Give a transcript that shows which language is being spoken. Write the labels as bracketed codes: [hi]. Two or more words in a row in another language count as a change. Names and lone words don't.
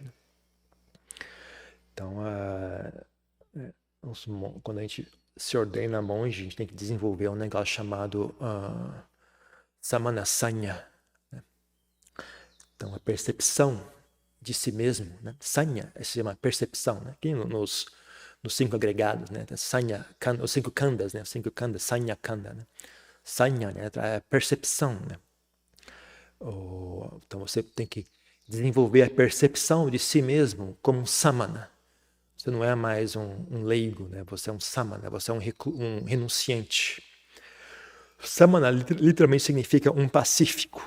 [pt] Então, quando a gente se ordena monge, a gente tem que desenvolver um negócio chamado samanasanya. Né? Então, a percepção de si mesmo, né? Sanya é uma percepção, né? Aqui nos 5 agregados, né? Sanya, os 5 kandas, né? Os 5 kandas, [pi] sanya kanda, [pt] né? Sanya, né? É a percepção, né? Então você tem que desenvolver a percepção de si mesmo como um samana. Você não é mais um leigo, né? Você é um samana, você é um renunciante. Samana literalmente significa um pacífico.